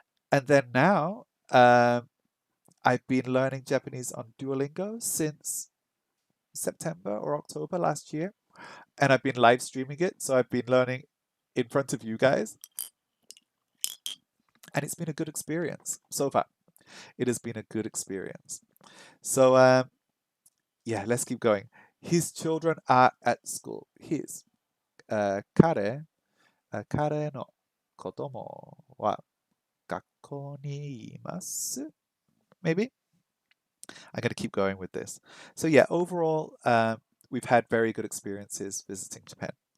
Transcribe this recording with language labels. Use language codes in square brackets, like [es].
[en] And then now, I've been learning Japanese on Duolingo since September or October last year, and I've been live streaming it. So I've been learning in front of you guys, and it's been a good experience so far. It has been a good experience. So, yeah, let's keep going. His children are at school. His. [ja] 彼の子供は学校にいます [en] Maybe? I'm going to keep going with this. So yeah, overall, we've had very good experiences visiting Japan.